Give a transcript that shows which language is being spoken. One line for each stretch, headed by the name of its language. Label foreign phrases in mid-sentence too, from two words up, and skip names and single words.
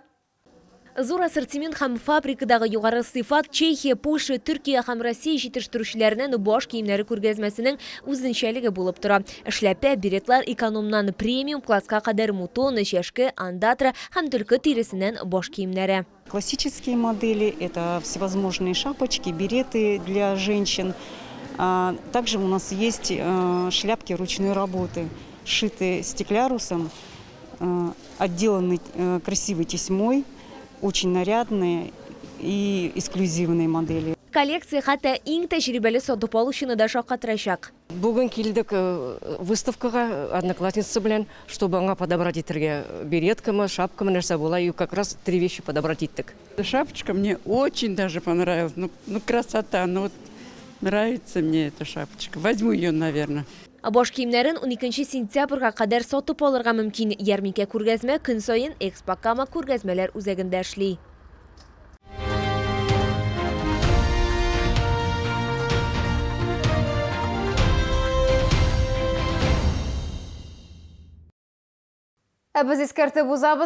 Tatar: Зур ассортимент һәм фабрикадагы югары сыйфат Чехия, Польша, Төркия һәм Россия җитештерүчеләренең баш киемнәре күргәзмәсенең үзенчәлеге булып тора. Эшләпә, беретлар экономнан премиум класска кадәр мутон, чәшке, андатра һәм төлке тиресеннән баш киемнәре.
Russian: Классические модели – это всевозможные шапочки, береты для женщин. Также у нас есть шляпки ручной работы, сшитые стеклярусом, отделаны красивой тесьмой. Очень нарядные и эксклюзивные модели.
Tatar: Коллекция хәтта иң тәҗрибәле сатып алучыны да шаккатырачак. Бүген килдек выставкага одноклассница белән, чтобы аңа подобрать итәргә береткамы, шапкамы нәрсә була,
Russian: и как раз 3 вещи подобрать иттек. Шапочка мне очень даже понравилась. Ну красота, ну вот нравится мне эта шапочка. Возьму ее, наверное.
Tatar: Баш киемнәрен 12 сентябрьгә кадәр сатып алырга мөмкин. Ярминкә күргәзмә көн саен Экспо-Кама күргәзмәләр үзәгендә эшли. Без искәртеп узабыз.